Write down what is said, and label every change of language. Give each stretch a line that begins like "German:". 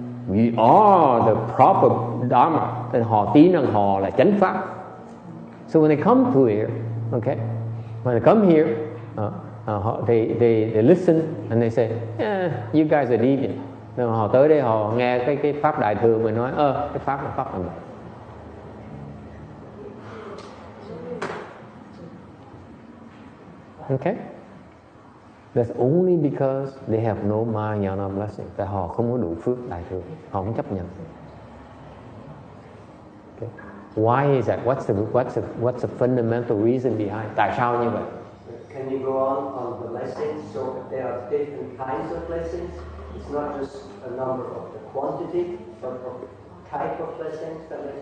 English: We are the proper Dharma.
Vietnamese: Nên họ tin rằng họ là chánh pháp.
English: So when they come to here, okay, when they come here, they listen and they say, you guys are deviant.
Vietnamese: Nên họ tới đây họ nghe cái pháp đại thừa mình nói, cái pháp là pháp làm vậy.
English: Okay? That's only because they have no Mahayana blessing.
Vietnamese: Tại họ không có đủ phước đại thừa, họ không chấp nhận.
English: Okay. Why is that? What's the fundamental reason behind?
Vietnamese: Tại sao như vậy?
English: Can you go on the blessings? So there are different kinds of blessings. It's not just a number of the quantity, but of type of blessings that